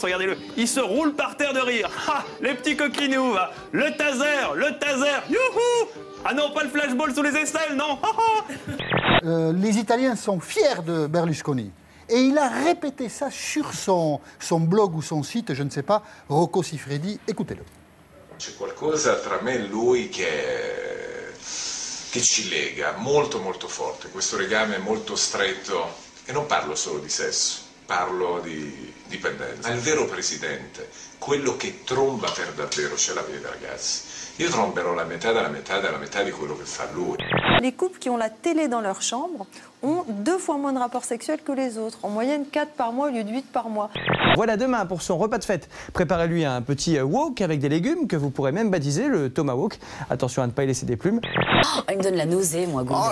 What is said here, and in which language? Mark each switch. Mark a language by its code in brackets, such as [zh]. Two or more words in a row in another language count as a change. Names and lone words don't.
[fr] Regardez-le, il se roule par terre de rire. Ha, les petits coquinous, va. Le taser, youhou. Ah non, pas le flashball sous les aisselles, non. Les Italiens sont fiers de Berlusconi. Et il a répété ça sur son blog ou son site, je ne sais pas, Rocco Siffredi. Écoutez-le. [it] C'è qualcosa tra me e lui che ci lega molto molto forte, questo legame molto stretto, e non parlo solo di sesso, parlo di dipendenza. Ma il vero presidente, quello che tromba per davvero, ce l'avete ragazzi. Io tromberò la metà della metà della metà di quello che fa lui. [fr] Les couples qui ont la télé dans leur chambre ont 2 fois moins de rapports sexuels que les autres. En moyenne 4 par mois au lieu de 8 par mois. Voilà, demain, pour son repas de fête, préparez-lui un petit wok avec des légumes que vous pourrez même baptiser le tomahawk. Attention à ne pas y laisser des plumes. Oh, il me donne la nausée, moi, Gondor.